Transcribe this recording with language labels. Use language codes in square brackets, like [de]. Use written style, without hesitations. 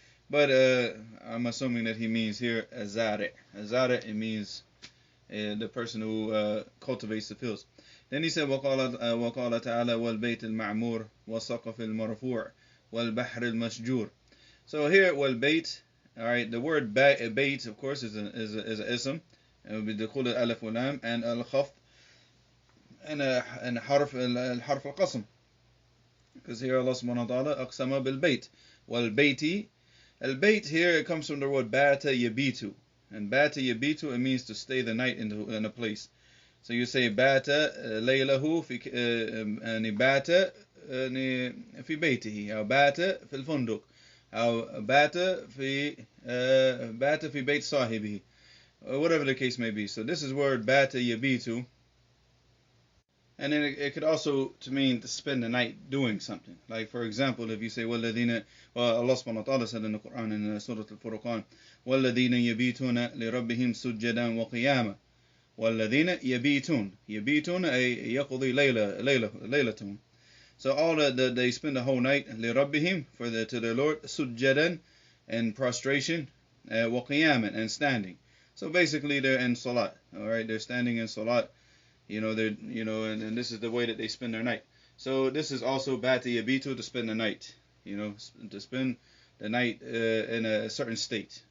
[en] But I'm assuming that he means here a zari'. A zari', it means the person who cultivates the fields. Then he said, [ar] وقال تعالى والبيت المعمور والسقف المرفوع والبحر المسجور. [en] So here, والبيت, alright, the word bait, of course, is an ism. It will be [ar] دخول الألف واللام and الخفض and حرف القسم. [en] Because here Allah subhanahu wa ta'ala [ar] أقسم بالبيت. [en] والبيت, al-bayt here, it comes from the word bata yabitu, and bata yabitu, it means to stay the night in a place. So you say bata laylahu fi bata fi baytihi, أو bata في الفندق, أو bata fi bayt sahibihi, whatever the case may be. So this is word bata yabitu. And then it could also to mean to spend the night doing something. Like for example, if you say Allah subhanahu wa ta'ala said in the Quran in Surah Al-Furqan, [ar] وَالَّذِينَ يَبِيتُونَ لِرَبِّهِمْ سُجَّدًا وَقِيَامًا. وَالَّذِينَ يَبِيتُونَ أي يقضي ليلتهم. [en] So all they spend the whole night لِرَبِّهِمْ to their Lord, سُجَّدًا, and prostration, وَقِيَامًا, and standing. So basically they're in salat. Alright, they're standing in salat. And this is the way that they spend their night. So this is also bati yabitu, to spend the night, to spend the night in a certain state.